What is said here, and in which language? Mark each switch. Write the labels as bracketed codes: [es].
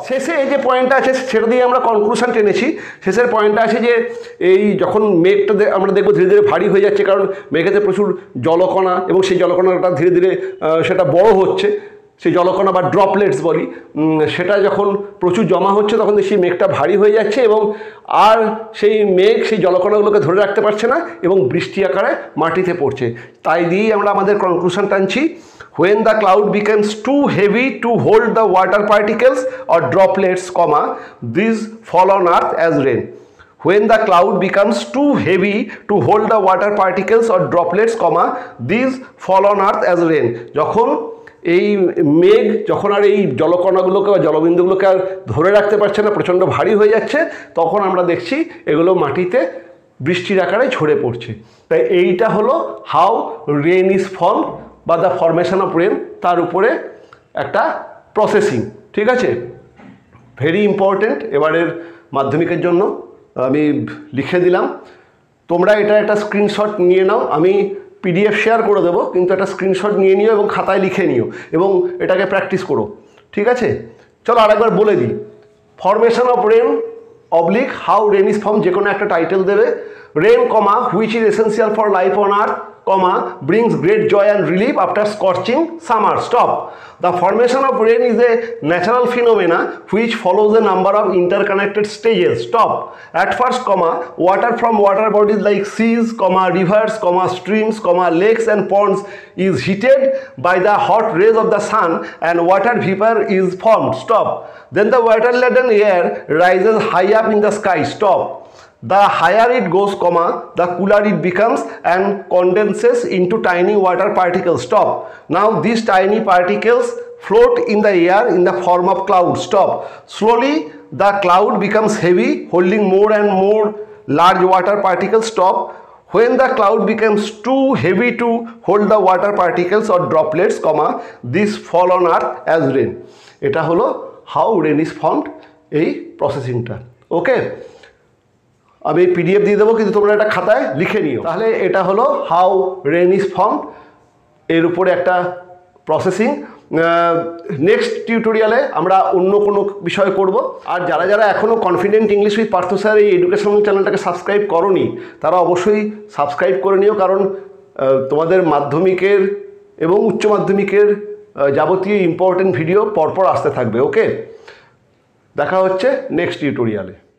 [bn] শেষে এই যে পয়েন্টটা আছে সেটা দিয়ে আমরা কনক্লুশন টেনেছি। শেষের পয়েন্টটা আছে যে এই যখন মেঘটা আমরা দেখবো ধীরে ধীরে ভারী হয়ে যাচ্ছে, কারণ মেঘেতে প্রচুর জলকণা এবং সেই জলকণাটা ধীরে ধীরে সেটা বড় হচ্ছে, সেই জলকণা বা ড্রপলেটস বলি, সেটা যখন প্রচুর জমা হচ্ছে তখন সেই মেঘটা ভারী হয়ে যাচ্ছে এবং আর সেই মেঘ সেই জলকণাগুলোকে ধরে রাখতে পারছে না এবং বৃষ্টি আকারে মাটিতে পড়ছে। তাই দিয়েই আমরা আমাদের কনক্লুশন টানছি [en] when the cloud becomes too heavy to hold the water particles or droplets, these fall on earth as rain. When the cloud becomes too heavy to hold the water particles or droplets, these fall on earth as rain. [bn] যখন এই মেঘ যখন আর এই জলকণাগুলোকে বা জলবিন্দুগুলোকে আর ধরে রাখতে পারছে না, প্রচণ্ড ভারী হয়ে যাচ্ছে, তখন আমরা দেখছি এগুলো মাটিতে বৃষ্টির আকারে ঝরে পড়ছে। তাই এইটা হলো [en] how rain is form [bn] বা [en] the formation of rain, [bn] তার উপরে একটা প্রসেসিং, ঠিক আছে? ভেরি ইম্পর্টেন্ট এবারের মাধ্যমিকের জন্য আমি লিখে দিলাম। তোমরা এটা একটা স্ক্রিনশট নিয়ে নাও, আমি PDF শেয়ার করে দেবো, কিন্তু একটা স্ক্রিনশট নিয়ে নিও এবং খাতায় লিখে নিও এবং এটাকে প্র্যাকটিস করো, ঠিক আছে? চলো আরেকবার বলে দিই। [en] formation of rain oblique how rain is form, [bn] যে কোনো একটা টাইটেল দেবে। [en] Rain comma which is essential for life on earth comma brings great joy and relief after scorching summer. Stop. The formation of rain is a natural phenomena which follows a number of interconnected stages. Stop. At first, comma, water from water bodies like seas, comma, rivers, comma, streams, comma, lakes and ponds is heated by the hot rays of the sun and water vapor is formed. Stop. Then the water-laden air rises high up in the sky. Stop. The higher it goes, comma, the cooler it becomes and condenses into tiny water particles. Stop. Now these tiny particles float in the air in the form of clouds. Stop. Slowly the cloud becomes heavy, holding more and more large water particles. Stop. When the cloud becomes too heavy to hold the water particles or droplets, comma, these fall on earth as rain. [bn] এটা হলো [en] how rain is formed, [bn] এই প্রসেসিংটা। ওকে, আমি PDF দিয়ে দেবো, কিন্তু তোমরা এটা খাতায় লিখে নিও। তাহলে এটা হলো [en] how rain is formed, [bn] এর উপরে একটা প্রসেসিং। নেক্সট টিউটোরিয়ালে আমরা অন্য কোনো বিষয় করব। আর যারা যারা এখনও confident English with Partha sir এই এডুকেশনাল চ্যানেলটাকে সাবস্ক্রাইব করোনি, তারা অবশ্যই সাবস্ক্রাইব করে নিও, কারণ তোমাদের মাধ্যমিকের এবং উচ্চ মাধ্যমিকের যাবতীয় ইম্পর্টেন্ট ভিডিও পরপর আসতে থাকবে। ওকে, দেখা হচ্ছে নেক্সট টিউটোরিয়ালে।